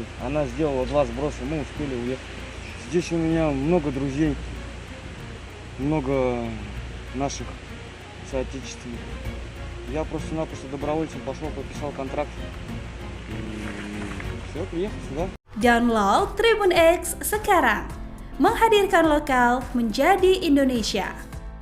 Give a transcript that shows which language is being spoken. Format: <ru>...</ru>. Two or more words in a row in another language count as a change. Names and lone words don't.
<ru>Она сделала 2 сброса, мы успели уехать. Здесь у меня много друзей, много наших соотечественников. Я просто-напросто добровольцем пошел, подписал контракт. И все, приехал сюда.</ru> <id>Download Tribun X sekarang, menghadirkan lokal menjadi Indonesia.</id>